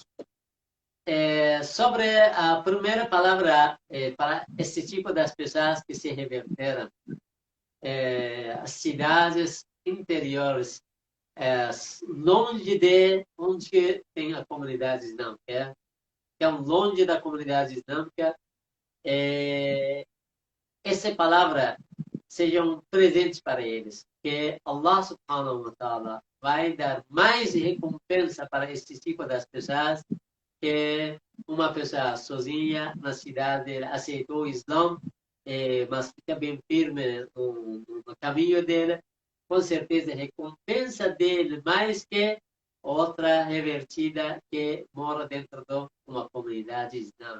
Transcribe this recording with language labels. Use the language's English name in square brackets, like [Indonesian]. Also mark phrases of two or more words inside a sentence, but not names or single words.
[Portuguese] Sobre a primeira palavra para esse tipo das pessoas que se reverteram, as cidades interiores, longe de onde tem a comunidade islâmica, longe da comunidade islâmica, essa palavra seja um presente para eles, que [Arabic] الله سبحانه وتعالى [Portuguese] vai dar mais recompensa para esse tipo das pessoas que uma pessoa sozinha na cidade aceitou o Islã, mas fica bem firme no caminho dele, com certeza recompensa dele mais que outra revertida que mora dentro de uma comunidade islâmica.